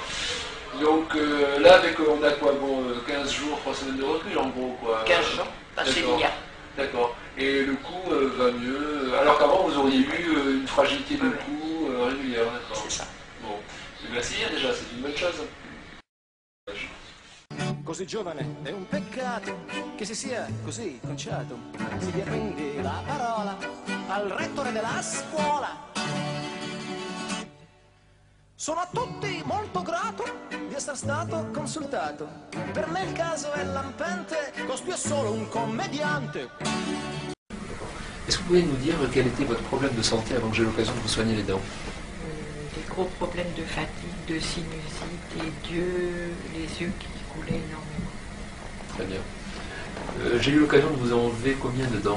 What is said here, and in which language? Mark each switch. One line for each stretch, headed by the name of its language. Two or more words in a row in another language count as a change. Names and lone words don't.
French: Donc là, avec, on a quoi, bon, 15 jours, 3 semaines de recul en gros quoi. 15 jours, passé hier. D'accord. Et le cou va mieux, alors qu'avant vous auriez eu une fragilité de cou régulière, d'accord. C'est ça. Bon, merci déjà, c'est une bonne chose.
Italian: Così giovane è un peccato che si sia così conciato. Si dia quindi la parola al rettore della scuola. Sono a tutti molto grato di essere stato consultato. Per me il caso è lampante, costui è solo un commediante.
French: Est-ce que vous pouvez nous dire quel était votre problème de santé avant que j'ai l'occasion de vous soigner les dents? Des gros problèmes de fatigue, de sinusite et les yeux qui coulaient énormément. Très bien. J'ai eu l'occasion de vous enlever combien de dents?